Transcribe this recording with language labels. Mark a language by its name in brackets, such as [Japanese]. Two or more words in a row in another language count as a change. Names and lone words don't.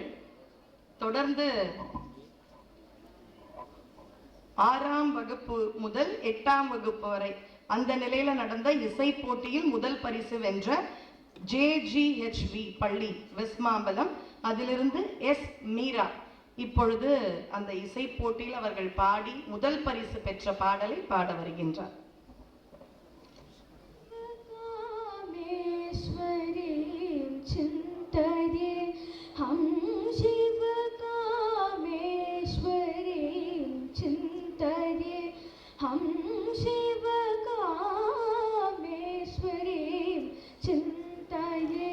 [Tamil] தொடர்ந்து 6ஆம் வகுப்பு முதல் 8ஆம் வகுப்பு வரை அந்த நிலையில நடந்த இசை போட்டியில் முதல் பரிசு வென்ற JGHV பள்ளி வெஸ்மாம்பலம், அதிலிருந்து S மீரா இப்பொழுது அந்த இசை போட்டியில் அவர்கள் பாடி முதல் பரிசு பெற்ற பாடலை பாட வருகின்றார். [Sanskrit] हम शिव कामेश्वरीं चिन्तये। हम शिव कामेश्वरीं चिन्तये।